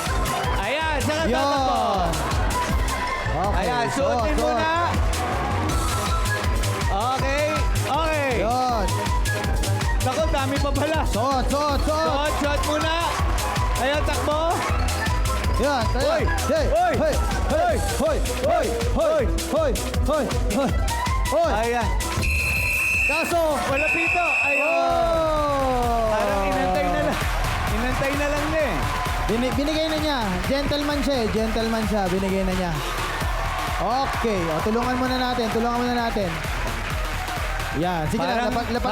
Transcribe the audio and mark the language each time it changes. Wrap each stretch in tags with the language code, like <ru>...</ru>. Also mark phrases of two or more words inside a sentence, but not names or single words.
<tl>Ayan, saka tatakbo. Yun. Okay, Ayan, suotin suot. muna. Okay, okay. Yun. Naku, dami pa pala. Suot, suot, suot. Suot muna. Ayan, takbo. Yan, tayo. Hoy! Hey, Hoy! hey, hey, hoy, hoy, hoy, hoy, hoy, hoy, hoy. Ayan. Kaso, Wala pito. Ayun. oh! Parang inantay na lang. Inantay na lang na eh. Binigay na niya. Gentleman siya eh. Gentleman siya. Binigay na niya. Okay. O, tulungan muna natin. Tulungan muna natin. Yan. Sige na. Lapag mo lang</tl>